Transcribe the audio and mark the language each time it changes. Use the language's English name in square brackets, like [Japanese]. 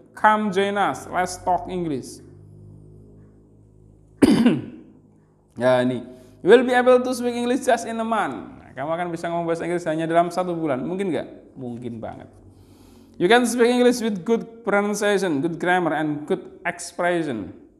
[English] Come join us, let's talk English. Ya ini, you will be able to speak English just in a month. [Indonesian] Kamu akan bisa ngomong bahasa Inggris hanya dalam 1 bulan. Mungkin nggak? Mungkin banget. [English] You can speak English with good pronunciation, good grammar, and good expression.